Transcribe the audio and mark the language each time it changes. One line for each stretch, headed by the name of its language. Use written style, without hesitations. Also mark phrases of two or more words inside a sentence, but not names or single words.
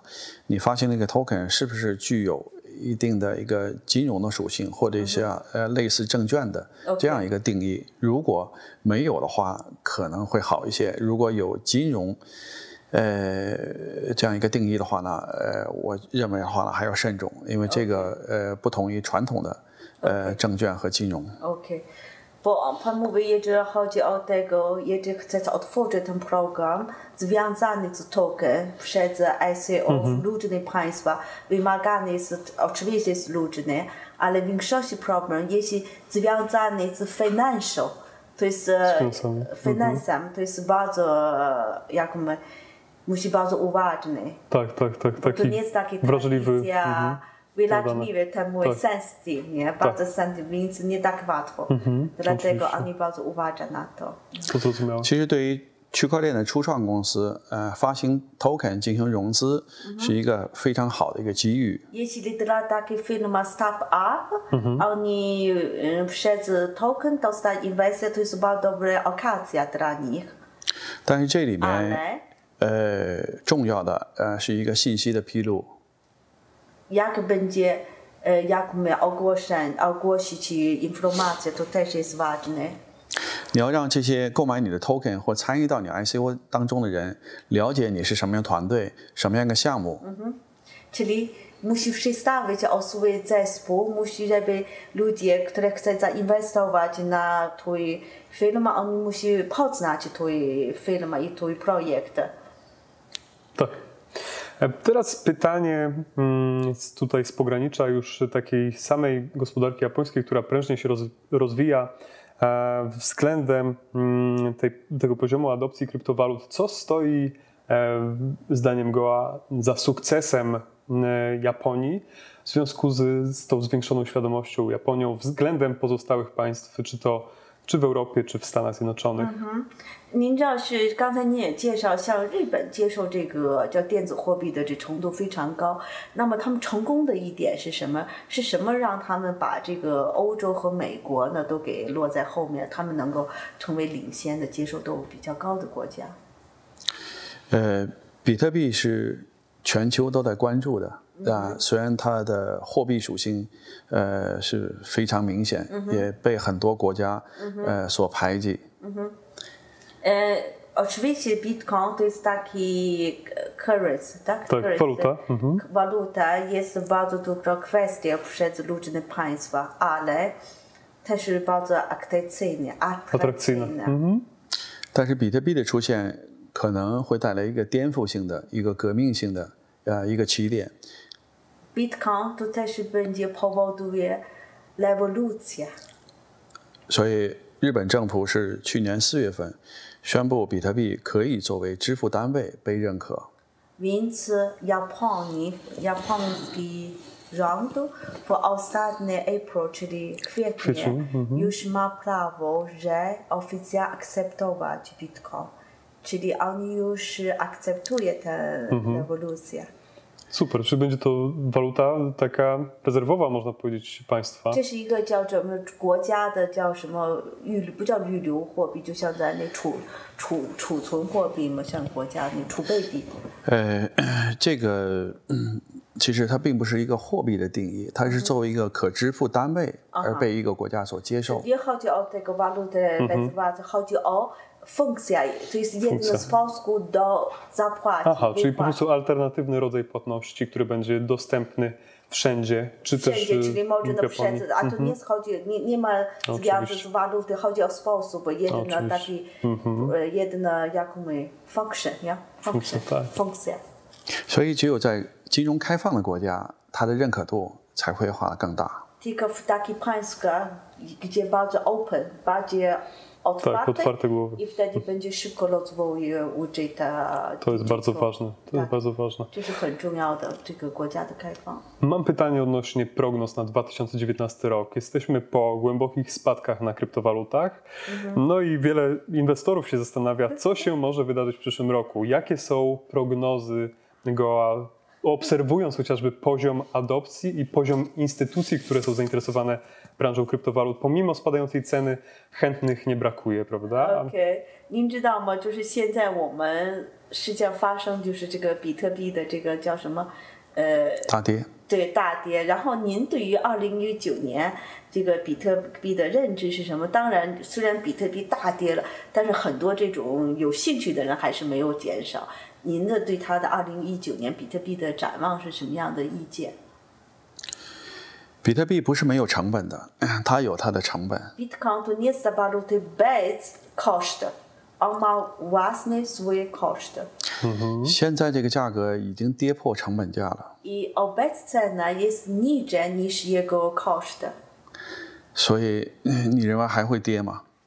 Chinese: 你发行那个 token 是不是具有一定的一个金融的属性，或者是类似证券的这样一个定义？如果没有的话，可能会好一些。如果有金融这样一个定义的话呢，我认为的话呢还要慎重，因为这个不同于传统的证券和金融。
Polish: Bo pan mówi, jeżeli chodzi o tego, jeżeli chcecie otworzyć ten program związany z token przez ICO w różnych państwach, wymagany jest oczywiście jest różny, ale w większości problem, jeśli związany z finansem, to jest finansem, to jest bardzo, musi bardzo uważny. Tak. To nie jest taki wrażliwy. Wyraźliwy, temu jest sensytywnie, bardzo sensytywny, więc nie tak łatwo. Dlatego oni bardzo uważają na to.
Chinese: 其实对于区块链的初创公司，发行 token 进行融资是一个非常好的一个机遇。
Polish: Jeśli dla takiej firmy startup, oni przez token dostają inwestycje, to jest bardzo dobra okazja dla nich.
Chinese: 但是这里面重要的是一个信息的披露。
Polish: Jak my ogłosić informację, to też jest ważne.
Chinese: 你要让这些购买你的 token 或参与到你 ICO 当中的人了解你是什么样团队、什么样的项目。
Polish: Czyli musi przedstawić o swój zespół, musi, żeby ludzie, którzy chcą zainwestować na twój film, oni musi poznać twój film i twój projekt. Tak. Teraz pytanie tutaj z pogranicza już takiej samej gospodarki japońskiej, która prężnie się rozwija względem tego poziomu adopcji kryptowalut. Co stoi zdaniem Goa za sukcesem Japonii w związku z tą zwiększoną świadomością Japonią względem pozostałych państw, czy w Europie, czy w Stanach Zjednoczonych?
Chinese: 您知道是刚才您也介绍，像日本接受这个叫电子货币的这程度非常高。那么他们成功的一点是什么？是什么让他们把这个欧洲和美国呢都给落在后面？他们能够成为领先的、接受度比较高的国家？比特币是全球都在关注的。虽然它的货币属性是非常明显，也被很多国家所排挤。
Polish: Oczywiście Bitcoin to jest taki currency, tak? Waluta jest bardzo duża kwestia przez różne państwa, ale też bardzo atrakcyjna.
Chinese: 但是比特币的出现可能会带来一个颠覆性的、一个革命性的一个起点。
Polish: Bitcoin to też będzie powoduje rewolucję.
Chinese: 所以日本政府是去年4月份宣布比特币可以作为支付单位被认可。
Polish: Więc japoński rząd w ostatni April, czyli kwietnie, już ma prawo, że oficjalnie akceptować Bitcoin. Czyli oni już akceptują tę rewolucję. Super, czy będzie to waluta taka rezerwowa, można powiedzieć, państwa?
Chinese: 这是一个叫什么国家的叫什么不叫预留货币，就像在那储存货币嘛，像国家那储备币。这个其实它并不是一个货币的定义，它是作为一个可支付单位而被一个国家所接受。
Polish: Nie chodzi o tego walutę, chodzi o funkcja, to jest jeden sposób do zapłaty. Aha, czyli po prostu alternatywny rodzaj płatności, który będzie dostępny wszędzie, czy wszędzie, też czyli można wszędzie, a tu nie chodzi, nie ma związku z walutą, chodzi o sposób, jeden taki, jedna function, funkcja.
Chinese: 所以只有在金融开放的国家，它的认可度才会画得更大。
Polish: Tylko w takich państwach, gdzie bardzo open, bardziej otwarte głowy. I wtedy będzie szybko rozwój budżeta. To jest bardzo ważne. Jest bardzo ważne. To jest bardzo ważne. Mam pytanie odnośnie prognoz na 2019 rok. Jesteśmy po głębokich spadkach na kryptowalutach. No i wiele inwestorów się zastanawia, co się może wydarzyć w przyszłym roku. Jakie są prognozy Goa, obserwując chociażby poziom adopcji i poziom instytucji, które są zainteresowane branżą kryptowalut, pomimo spadającej ceny chętnych nie brakuje, prawda?
Chinese: OK， 您知道吗？就是现在我们实际上发生就是这个比特币的这个叫什么大跌。对，大跌。然后您对于2019年这个比特币的认知是什么？当然，虽然比特币大跌了，但是很多这种有兴趣的人还是没有减少。您的对他的2019年比特币的展望是什么样的意见？比特币不是没有成本的，它有它的成本。
Polish: Bitcoin to nie jest waluty bez kosztu, on ma własne swoje koszty.
Chinese: 现在这个价格已经跌破成本价了。
Polish: I obecna cena jest niżej niż jego koszty.
Chinese: 所以你认为还会跌吗？